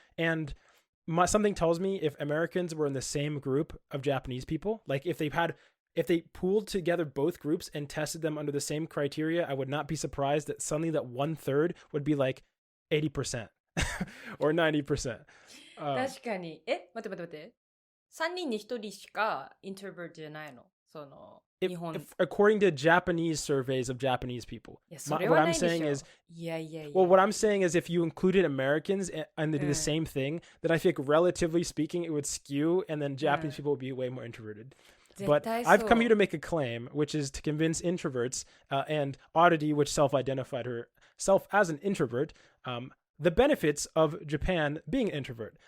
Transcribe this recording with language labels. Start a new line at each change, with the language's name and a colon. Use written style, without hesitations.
English: And something tells me if Americans were in the same group of Japanese people, like if they pooled together both groups and tested them under the same criteria, I would not be surprised that suddenly that 1/3 would be like 80% or 90%.
Japanese: 確かに。待って。 3人に1人しか introvert じゃないの。日本。
English: According to Japanese surveys of Japanese people. What I'm saying is, well, what I'm saying is if you included Americans and they did the same thing, then I think relatively speaking, it would skew, and then Japanese people would be way more introverted. But
Japanese: 絶対
English: I've come そ here to make a claim, which is to convince introverts and Oddity, which self-identified herself as an introvert, the benefits of Japan being an introvert.